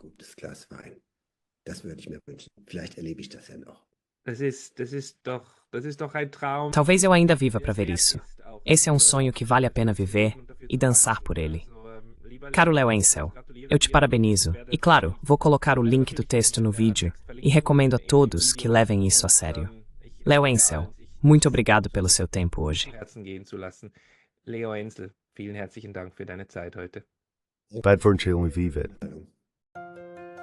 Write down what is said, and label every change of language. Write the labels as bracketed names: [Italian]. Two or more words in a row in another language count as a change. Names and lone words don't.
[Portuguese] Talvez eu ainda viva para ver isso. Esse é um sonho que vale a pena viver e dançar por ele. Caro Leo Ensel, eu te parabenizo. E claro, vou colocar o link do texto no vídeo e recomendo a todos que levem isso a sério. Leo Ensel, muito obrigado pelo seu tempo hoje. [German] Leo Ensel, vielen herzlichen Dank für deine Zeit heute. Bad fortune, vive it.